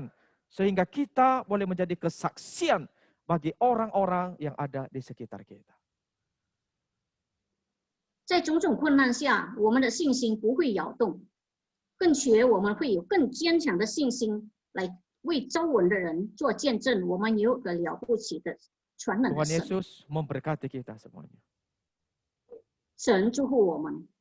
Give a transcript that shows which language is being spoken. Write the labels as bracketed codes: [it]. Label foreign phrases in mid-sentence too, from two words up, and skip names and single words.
[id] Sehingga kita boleh menjadi kesaksian bagi orang-orang yang ada di sekitar kita. [zh] 在种种困难下，我们的信心不会摇动，更且我们会有更坚强的信心来为周围的人做见证。我们有个了不起的全能的 Tuhan 神， [id] Yesus memberkati kita semuanya. [zh] 神祝福我们。